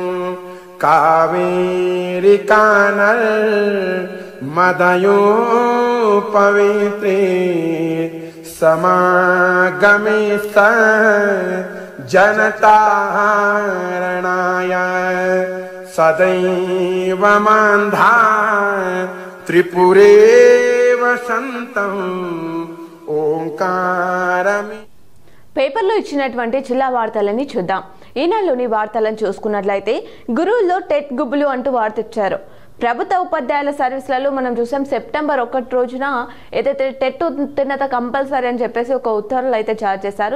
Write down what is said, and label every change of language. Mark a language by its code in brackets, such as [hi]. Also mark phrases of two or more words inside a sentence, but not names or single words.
[sa] कावेरिकानर्मदयोपवित्रे समागमे जनतारणाय सदैव मान्धा त्रिपुरे वसन्तं ओंकारमे। [te] పేపర్లో ఇచ్చినటువంటి జిల్లా వార్తలని చూద్దాం. ఈనాడులోని వార్తలను చూసుకున్నట్లయితే గురువుల్లో టెట్ గుబ్బులు అంటూ వార్త ఇచ్చారు. ప్రభుత్వ ఉపాధ్యాయుల సర్వీసులలో మనం చూసాం సెప్టెంబర్ 1 రోజున ఏదైతే టెట్ ఉత్తీర్ణత కంపల్సరీ అని చెప్పేసి ఒక ఉత్తర్వులు అయితే జారీ చేశారు.